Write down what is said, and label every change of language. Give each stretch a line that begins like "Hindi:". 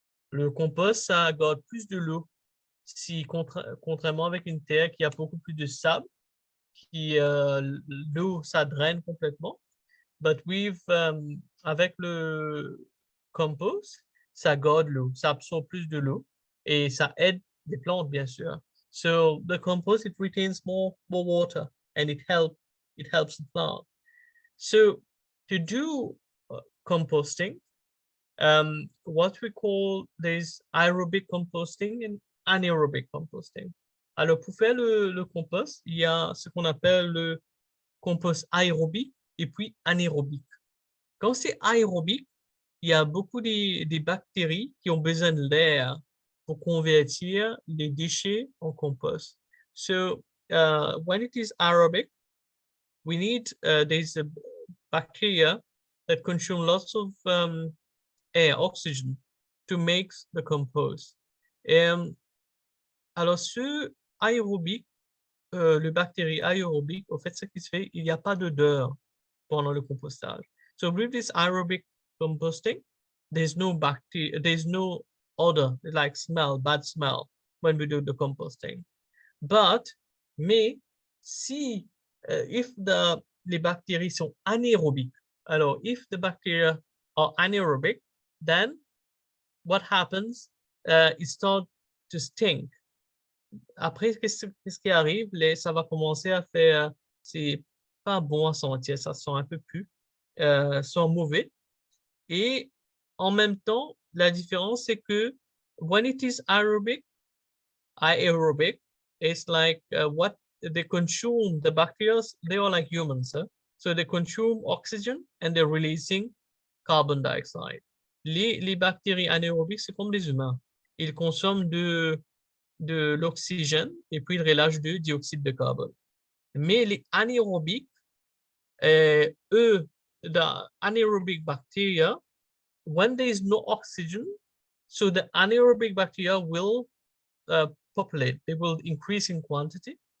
French: Le compost, ça garde plus de l'eau. Si, contrairement avec une terre qui a beaucoup plus de sable, l'eau, ça draine complètement. But avec le compost, ça garde l'eau, ça absorbe plus de l'eau et ça aide les plantes, bien sûr.
English: So the compost, it retains more water and it helps the plant. So to do composting, what we call there's aerobic composting and anaerobic composting.
French: Alors, pour faire le compost, il y a ce qu'on appelle le compost aérobique et puis anaérobique. Quand c'est aérobique, il y a beaucoup des bactéries qui ont besoin de l'air pour convertir les déchets en compost.
English: So, when it is aerobic, we need, there's a bacteria that consume lots of air, oxygen, to make the compost.
French: Alors, ce aérobique, le bactérie aérobique, au fait, ce qui se fait, il n'y a pas d'odeur pendant le compostage.
English: So with this aerobic composting, there's no bacteria, there's no odor, like smell, bad smell, when we do the composting. But,
French: mais, si,
English: if
French: les bactéries sont anaérobiques, alors,
English: if the bacteria are anaerobic, then what happens, it starts to stink.
French: Après, qu'est-ce qui arrive? Ça va commencer à faire, c'est pas bon à sentir, ça sent un peu plus, sent mauvais. Et en même temps, la différence, c'est que
English: when it is aerobic, it's like what they consume, the bacteria, they are like humans. Huh? So they consume oxygen and they're releasing carbon dioxide.
French: Les bactéries anaérobiques, c'est comme les humains. Ils consomment de l'oxygène et puis ils relâchent du dioxyde de carbone. Mais les anaérobiques, eux,
English: the anaerobic bacteria, when there is no oxygen, so the anaerobic bacteria will populate, they will increase in quantity.